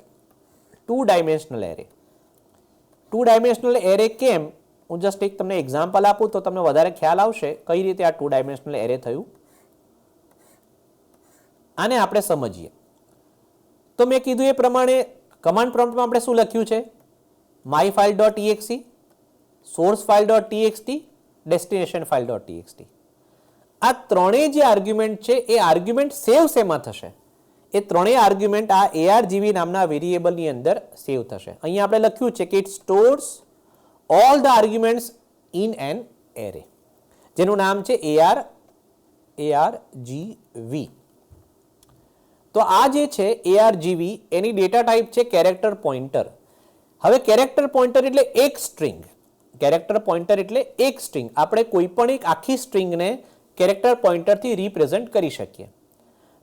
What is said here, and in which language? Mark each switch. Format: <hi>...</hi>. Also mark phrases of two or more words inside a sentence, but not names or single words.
<gu>2</gu> <en>dimensional array.</en> <gu>2</gu> <en>dimensional array</en> <gu>કેમ? હું જસ્ટ એક તમને એક્ઝામ્પલ આપું તો તમને વધારે ખ્યાલ આવશે કઈ રીતે આ 2</gu> <en>dimensional array</en> <gu>થયું. આને આપણે સમજીએ. તો મેં કીધું એ પ્રમાણે કમાન્ડ પ્રોમ્પ્ટમાં આપણે શું લખ્યું છે?</gu> <en>myfile.exe, source file.txt, destination file.txt.</en> <gu>આ ત્રણેય જે આર્ગ્યુમેન્ટ છે એ</gu> <en>argument save</en> <gu>શેમાં થશે? એ ત્રણેય આર્ગ્યુમેન્ટ આ argv નામના વેરિયેબલની અંદર સેવ થશે. અહીંયા આપણે લખ્યું છે કે</gu> <en>it stores all the arguments in an array,</en> <gu>જેનું નામ છે argv. તો આ જે છે argv એની</gu> <en>data type</en> <gu>છે</gu> <en>character pointer.</en> <gu>હવે</gu> <en>character pointer</en> <gu>એટલે એક સ્ટ્રિંગ.</gu> <en>character pointer</en> <gu>એટલે એક સ્ટ્રિંગ. આપણે કોઈ પણ એક આખી સ્ટ્રિંગને કેરેક્ટર પોઇન્ટરથી રિપ્રેઝન્ટ કરી શકીએ.</gu>